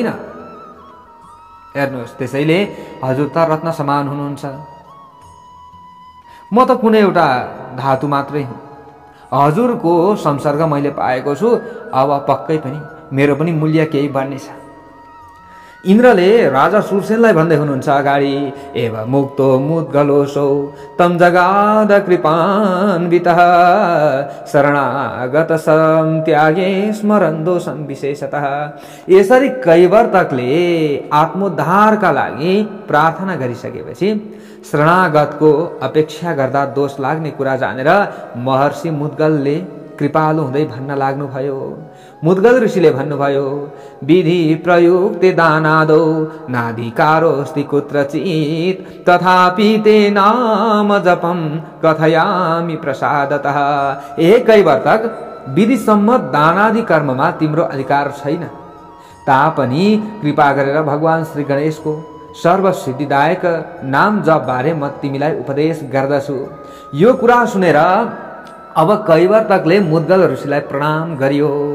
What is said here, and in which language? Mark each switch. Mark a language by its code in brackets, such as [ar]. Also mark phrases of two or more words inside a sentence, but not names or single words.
[ne] हेर्नुहोस्, त्यसैले हजुर त रत्न समान हुनुहुन्छ, म त कुनै एउटा धातु मात्रै हुँ। हजुरको संसर्ग मैले पाएको छु, अब पक्कै पनि मेरो पनि मूल्य केही बढ्नेछ। इन्द्रले राजा सुरसेनलाई भन्दै हुनुहुन्छ अगाडि, [sa] एव मुक्तो मुद्गलोसौ तम जगाद कृपान्वितः शरणागत सं त्यागे स्मरन्दो सन् विशेषतः। [ne] यसरी कैवर्तकले आत्मोद्धारका लागि प्रार्थना गरिसकेपछि शरणागतको अपेक्षा गर्दा दोष लाग्ने कुरा जानेर महर्षि मुद्गलले कृपालु हुँदै भन्न लाग्नुभयो। मुद्गल ऋषिले भन्नुभयो, [sa] विधि प्रयुक्ते दानादौ नाधिकारोऽस्ति कुत्रचित् तथापि ते नाम जपं कथयामि प्रसादतः। [ne] हे कैवर्तक, विधि सम्मत दानादि कर्ममा तिम्रो अधिकार छैन, तापनि कृपा गरेर भगवान श्री गणेशको सर्वसिद्धिदायक नाम जप बारे म तिमीलाई उपदेश गर्दछु। यो कुरा सुनेर अब कैवर्तकले मुद्गल ऋषिलाई प्रणाम गरियो।